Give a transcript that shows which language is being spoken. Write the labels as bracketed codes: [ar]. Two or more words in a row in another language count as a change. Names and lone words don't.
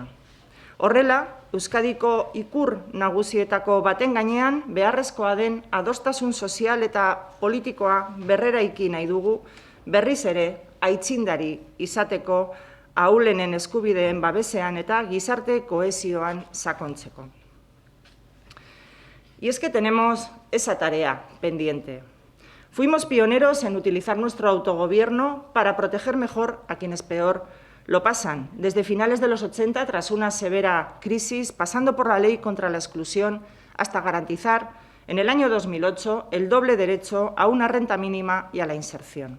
[eu] Horrela, Euskadiko ikur nagusietako baten gainean beharrezkoa den adostasun sozial eta politikoa berreraiki nahi dugu, berriz ere aitzindari izateko ahulenen eskubideen babesean eta gizarte kohesioan sakontzeko. [es] Y es que tenemos esa tarea pendiente. Fuimos pioneros en utilizar nuestro autogobierno para proteger mejor a quienes peor lo pasan, desde finales de los 80, tras una severa crisis, pasando por la ley contra la exclusión, hasta garantizar, en el año 2008, el doble derecho a una renta mínima y a la inserción.